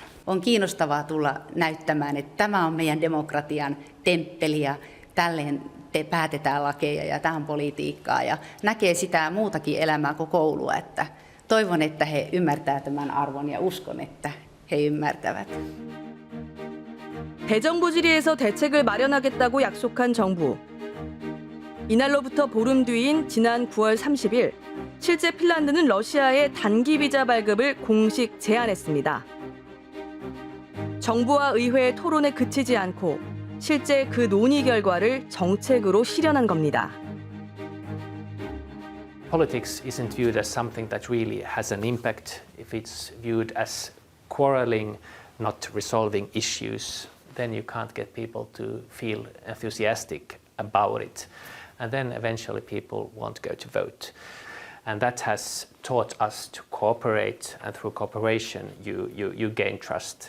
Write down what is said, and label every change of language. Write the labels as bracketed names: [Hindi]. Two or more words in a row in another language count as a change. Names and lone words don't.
[Finnish] On kiinnostavaa tulla näyttämään, että tämä on meidän demokratian temppeli ja tälleen päätetään lakeja ja tämä on politiikkaa ja näkee sitä muutakin elämää kuin koulua. Että toivon, että he ymmärtävät tämän arvon ja uskon, että he ymmärtävät. [Korean] 대정부 질의에서 대책을 마련하겠다고 약속한 정부. 이날로부터 보름 뒤인 지난 9월 30일, 실제 핀란드는 러시아의 단기 비자 발급을 공식 제안했습니다. 정부와 의회의 토론에 그치지 않고 실제 그 논의 결과를 정책으로 실현한 겁니다. [English] Politics isn't viewed as something that really has an impact. If it's viewed as quarreling, not resolving issues, then you can't get people to feel enthusiastic about it. And then eventually people won't go to vote. And that has taught us to cooperate, and through cooperation you gain trust.